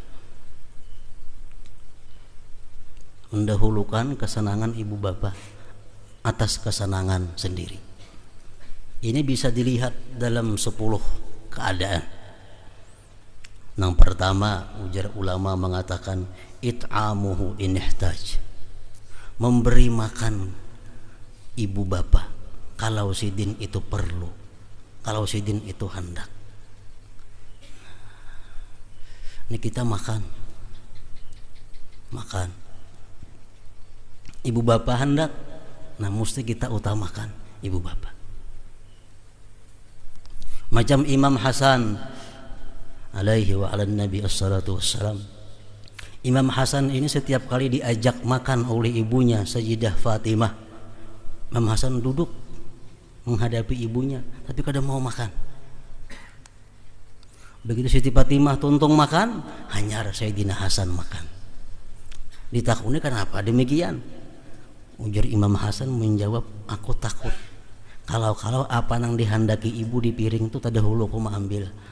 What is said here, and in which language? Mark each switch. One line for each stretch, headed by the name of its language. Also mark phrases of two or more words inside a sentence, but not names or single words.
Indonesian: Mendahulukan kesenangan ibu bapak atas kesenangan sendiri. Ini bisa dilihat dalam 10 keadaan.
Banjar: Yang pertama, ujar ulama mengatakan
Arabic: it'amuhu in ihtaj,
Banjar: memberi makan ibu bapak kalau sidin itu perlu, kalau sidin itu hendak.
Indonesian: Ini kita makan ibu bapak hendak, nah mesti kita utamakan ibu bapak. Macam Imam Hasan
Arabic: alaihi wa ala nabi assalatu wassalam.
Indonesian: Imam Hasan ini setiap kali diajak makan oleh ibunya Sayyidah Fatimah, Imam Hasan duduk menghadapi ibunya, tapi kadang mau makan.
Banjar: Begitu Siti Fatimah tuntung makan, hanya Sayyidina Hasan makan. Ditakuni kenapa demikian? Ujar Imam Hasan menjawab, aku takut kalau apa yang dihendaki ibu di piring itu terdahulu aku mau ambil.